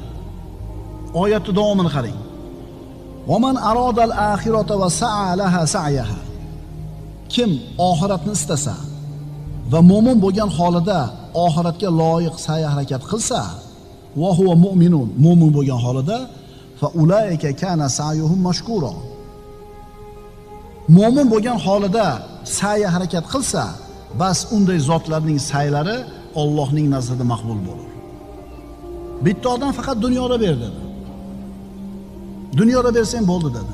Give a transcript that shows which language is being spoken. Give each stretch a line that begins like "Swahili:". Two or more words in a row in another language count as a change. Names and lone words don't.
Uzbek: Oyatning davomini qarang.
Arabic: ومن أراد الآخرة وسعى لها سعيها.
Uzbek: Kim oxiratni istasa va mu'min bo'lgan holida oxiratga loyiq sa'y harakat qilsa,
Arabic: وهو مؤمن,
Uzbek: mu'min bo'lgan holida
Arabic: فأولئك كان سعيهم مشكورا.
Uzbek: Mu'min bo'lgan holida sa'y harakat qilsa, bas unday zotlarning sa'ylari Allohning nazarida maqbul bo'ladi. Bitta odam faqat dunyoda ber dedi. Dunyoda bersang bo'ldi dedi.